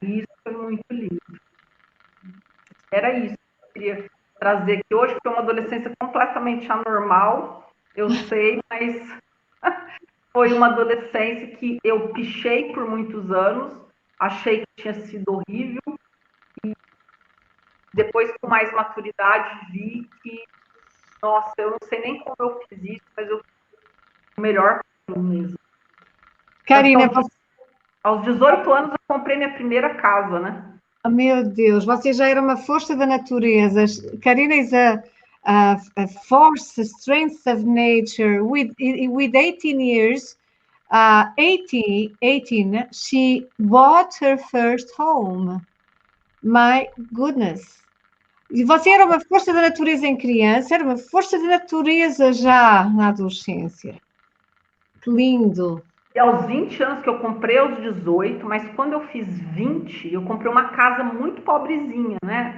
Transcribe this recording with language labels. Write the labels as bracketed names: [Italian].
[Portuguese] E isso foi muito lindo. Era isso que eu queria trazer, que hoje foi uma adolescência completamente anormal, eu sei, mas foi uma adolescência que eu pichei por muitos anos, achei que tinha sido horrível, e depois, com mais maturidade, vi que, nossa, eu não sei nem como eu fiz isso, mas eu fiz o melhor para mim mesmo. Karina, aos 18 anos eu comprei minha primeira casa, né? Oh, meu Deus, você já era uma força da natureza. [English] Karina is a force, a strength of nature. With 18 years, 18, she bought her first home. My goodness. [Portuguese] E você era uma força da natureza em criança, era uma força da natureza já na adolescência. Que lindo. E aos 20 anos que eu comprei aos 18, mas quando eu fiz 20, eu comprei uma casa muito pobrezinha, né?